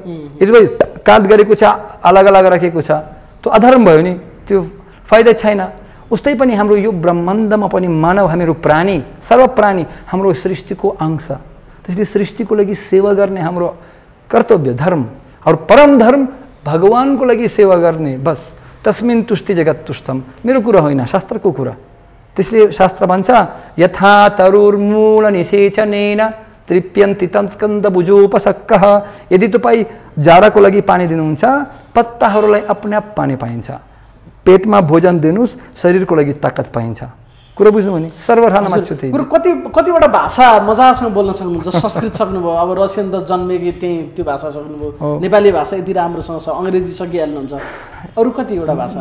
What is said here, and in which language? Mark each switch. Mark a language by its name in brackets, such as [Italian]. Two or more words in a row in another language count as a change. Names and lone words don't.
[Nepali] यदि काट गरेको छ, अलग अलग राखेको छ, त्यो अधर्म भयो नि, त्यो फाइदा छैन। उस्तै पनि हाम्रो यो ब्रह्माण्डमा पनि मानव हामीहरू प्राणी, सर्व प्राणी हाम्रो सृष्टिको अंश। त्यसले सृष्टिको लागि सेवा गर्ने हाम्रो कर्तव्य धर्म। और परम धर्म भगवानको लागि सेवा गर्ने। [Sanskrit] बस तस्मिन् तुष्टि जगत तुष्टम। [Nepali] मेरो कुरा होइन, शास्त्रको कुरा। त्यसले शास्त्र भन्छ [Sanskrit] यथा तरुर्मूल निषेचनेन तृप्यन्ति तत्स्कन्द भुजोपसक्कः। [Nepali] यदि तपाईँ जाडाको लागि पानी दिनुहुन्छ, पत्ताहरूलाई [Hindi] अपने आप [Nepali] पानी पाइन्छ। पेटमा भोजन दिनुस्, शरीरको लागि ताकत पाइन्छ। कुरा बुझ्नु भने सर्वहारामा छु। कतिवटा भाषा मजासँग बोल्न सक्नुहुन्छ। संस्कृत सक्नुभयो, अब रसियन त जन्मेकी त्यही त्यो भाषा सक्नुभयो। नेपाली भाषा यति राम्रोसँग छ, अङ्ग्रेजी सकिहाल्नुहुन्छ। अरू कतिवटा भाषा?